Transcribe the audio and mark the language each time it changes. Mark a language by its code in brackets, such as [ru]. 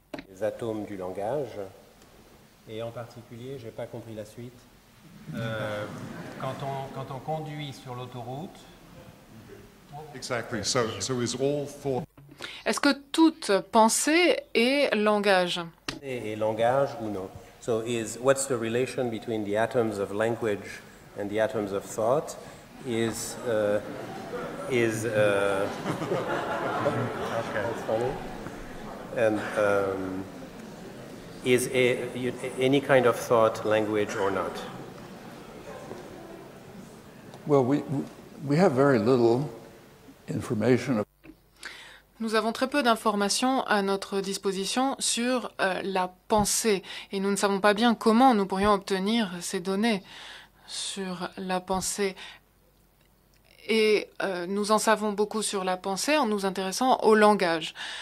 [fr] Les atomes du langage, et en particulier, je n'ai pas compris la suite, quand on conduit sur l'autoroute... [en] Exactly. So is all thought... [fr] Est-ce que toute pensée est langage? Et langage ou non? [en] So what's the relation between the atoms of language and the atoms of thought? Okay, that's funny. And is any kind of thought language or not? Well, we have very little information. [fr] Nous avons très peu d'informations à notre disposition sur la pensée et nous ne savons pas bien comment nous pourrions obtenir ces données sur la pensée. Et nous en savons beaucoup sur la pensée en nous intéressant au langage.